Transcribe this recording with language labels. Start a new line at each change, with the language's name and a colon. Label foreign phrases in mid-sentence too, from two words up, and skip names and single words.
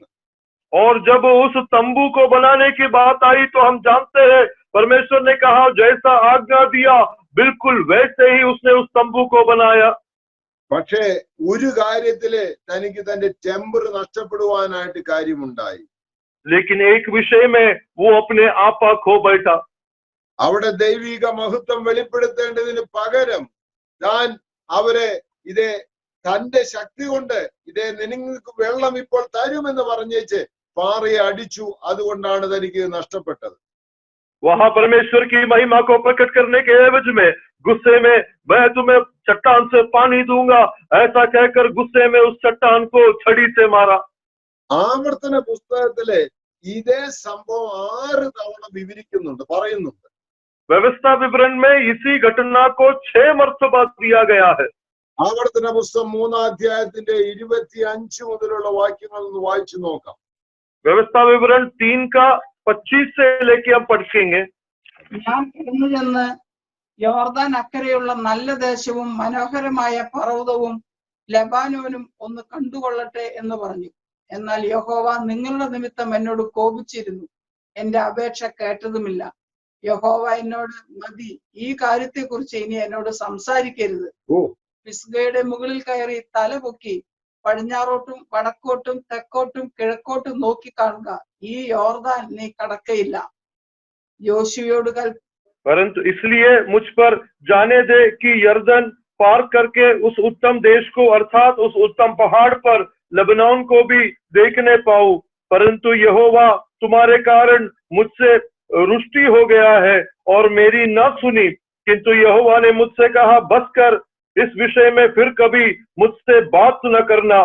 Hindi: और जब उस तंबू को बनाने की बात आई तो हम जानते हैं, परमेश्वर ने कहा जैसा आज्ञा दिया बिल्कुल वैसे ही उसने उस तंबू को बनाया।
Malayalam: പക്ഷേ ഒരു കാര്യത്തില് തനിക്ക് തന്റെ ടെമ്പർ നഷ്ടപ്പെടുവാനായിട്ട് കാര്യമുണ്ടായി.
Hindi: लेकिन एक विषय में वो अपने आपा खो बैठा।
Malayalam: അവിടെ ദൈവിക മഹത്വം വെളിപ്പെടുത്തേണ്ടതിന് പകരം താൻ അവരെ തന്റെ ശക്തി കൊണ്ട് നിങ്ങൾക്ക് വെള്ളം ഇപ്പോൾ തരുമെന്ന് പറഞ്ഞേച്ച് പാറയെ അടിച്ചു. അതുകൊണ്ടാണ് തനിക്ക് നഷ്ടപ്പെട്ടത്.
Hindi: वहां परमेश्वर की महिमा को प्रकट करने के एवज में गुस्से में मैं तुम्हें चट्टान से पानी दूंगा, ऐसा कहकर गुस्से में उस चट्टान को छड़ी से मारा।
Malayalam: ആവർത്തന പുസ്തകത്തിലെ ഇതേ സംഭവം 6 തവണ വിവരിക്കുന്നുണ്ട്, പറയുന്നുണ്ട്.
Hindi: व्यवस्था विवरण में इसी घटना को 6 मर्तबा दिया गया है।
Malayalam: ആവർത്തന പുസ്തകം 3-ാം അധ്യായത്തിന്റെ 25 മുതലുള്ള വാക്യങ്ങൾ ഒന്ന് വായിച്ചു നോക്കാം.
Hindi: व्यवस्था विवरण 3 का 25 से लेके हम पढ़ेंगे।
Malayalam: ഞാൻ കടന്നു ചെന്ന് യോർദാൻ അക്കരെയുള്ള നല്ല ദേശവും മനോഹരമായ പർവ്വതവും ലബാനോനും ഒന്ന് കണ്ടുകൊള്ളട്ടെ എന്ന് പറഞ്ഞു. എന്നാൽ യഹോവ നിങ്ങളുടെ നിമിത്തം എന്നോട് കോപിച്ചിരുന്നു, എന്റെ അപേക്ഷ കേട്ടതുമില്ല. യഹോവ എന്നോട്, മതി, ഈ കാര്യത്തെക്കുറിച്ച് ഇനി എന്നോട് സംസാരിക്കരുത്. പിസ്ഗയുടെ മുകളിൽ കയറി തല പൊക്കി പടിഞ്ഞാറോട്ടും വടക്കോട്ടും തെക്കോട്ടും കിഴക്കോട്ടും നോക്കി കാണുക, ഈ യോർദാൻ നീ കടക്കയില്ല. യോശുവയോട്
Hindi: परंतु इसलिए मुझ पर जाने दे कि यर्दन पार करके उस उत्तम देश को अर्थात उस उत्तम पहाड़ पर लबनान को भी देखने पाऊं। परंतु यहोवा तुम्हारे कारण मुझसे रुष्टि हो गया है और मेरी न सुनी, किंतु यहोवा ने मुझसे कहा, बस कर, इस विषय में फिर कभी मुझसे बात न करना।